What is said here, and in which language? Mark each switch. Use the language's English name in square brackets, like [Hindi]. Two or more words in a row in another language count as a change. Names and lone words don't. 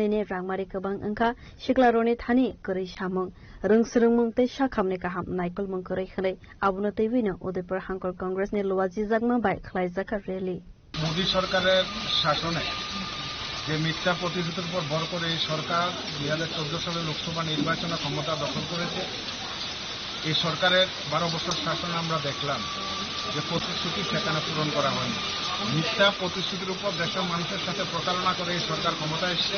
[Kok Borok] ne rangmari kabang angka shiklarone thani kori shamong rungsrungmung te shakamne kaham naikol mung kori khale abuno te bino Udaipur Hankor Congress ne Lwazi Zagma by Klaizaka rally [Bangla] মোদী সরকারের শাসনে যে মিথ্যা প্রতিশ্রুতির উপর ভর করে এই সরকার 2014 সালে লোকসভা নির্বাচনে ক্ষমতা দখল করেছে। এই সরকারের 12 বছর শাসনে আমরা দেখলাম যে প্রতিশ্রুতি সেখানে পূরণ করা হয়নি। মিথ্যা প্রতিশ্রুতির উপর দেশের মানুষের সাথে প্রতারণা করে এই সরকার ক্ষমতায় এসেছে।